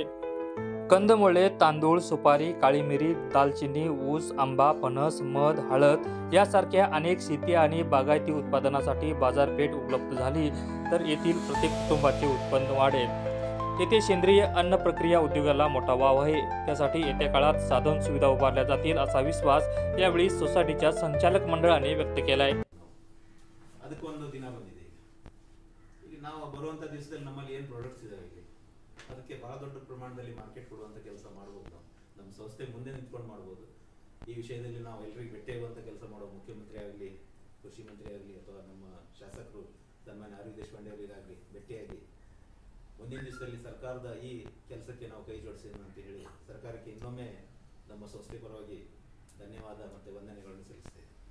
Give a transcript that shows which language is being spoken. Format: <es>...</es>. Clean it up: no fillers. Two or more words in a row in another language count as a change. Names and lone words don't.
<mr>कंदमुळे, तांदूळ, सुपारी, काळी मिरी, दालचिनी, ऊस, आंबा, फणस, मध, हळद यासारख्या अनेक शेती आणि बागायती उत्पादनासाठी बाजारपेठ उपलब्ध झाली तर येथील प्रत्येक कुटुंबाचे उत्पन्न वाढेल। येथे सेंद्रिय अन्न प्रक्रिया उद्योगाला मोठा वाव आहे। त्यासाठी येत्या काळात साधन सुविधा उभारल्या जातील असा विश्वास यावेळी सोसायटीच्या संचालक मंडळाने व्यक्त केलाय।</mr> <kn>ಅದಕ್ಕೊಂದು ದಿನ ಬಂದಿದೆ ಈಗ ನಾವು ಬರುವಂತ ದಿವಸದಲ್ಲಿ ನಮ್ಮಲ್ಲಿ ಏನು ಪ್ರಾಡಕ್ಟ್ಸ್ ಇದಾವೆ ಅದಕ್ಕೆ ಬಹಳ ದೊಡ್ಡ ಪ್ರಮಾಣದಲ್ಲಿ ಮಾರ್ಕೆಟ್ ಕೊಡುವಂತ ಕೆಲಸ ಮಾಡಬಹುದು। ನಮ್ಮ ಸಂಸ್ಥೆ ಮುಂದೆ ನಿಂತ್ಕೊಂಡು ಮಾಡಬಹುದು। ಈ ವಿಷಯದಲ್ಲಿ ನಾವು ಎಲ್ಲರಿಗೂ ಭೇಟಿಯಾಗುವಂತ ಕೆಲಸ ಮಾಡೋ ಮುಖ್ಯಮಂತ್ರಿ ಆಗಲಿ, ಕೃಷಿ ಮಂತ್ರಿ ಆಗಲಿ ಅಥವಾ ನಮ್ಮ ಶಾಸಕರು ಸನ್ಮಾನ್ಯ ಆರ್ ವಿ ದೇಶಪಾಂಡೆ ಅವರಿಗಾಗಲಿ ಭೇಟಿಯಾಗಿ ಮುಂದಿನ ದಿವಸದಲ್ಲಿ ಸರ್ಕಾರದ ಈ ಕೆಲಸಕ್ಕೆ ನಾವು ಕೈ ಜೋಡಿಸಿದ್ವಿ ಅಂತ ಹೇಳಿ ಸರ್ಕಾರಕ್ಕೆ ಇನ್ನೊಮ್ಮೆ ನಮ್ಮ ಸಂಸ್ಥೆ ಪರವಾಗಿ ಧನ್ಯವಾದ ಮತ್ತು ವಂದನೆಗಳನ್ನು ಸಲ್ಲಿಸ್ತೇವೆ।</kn>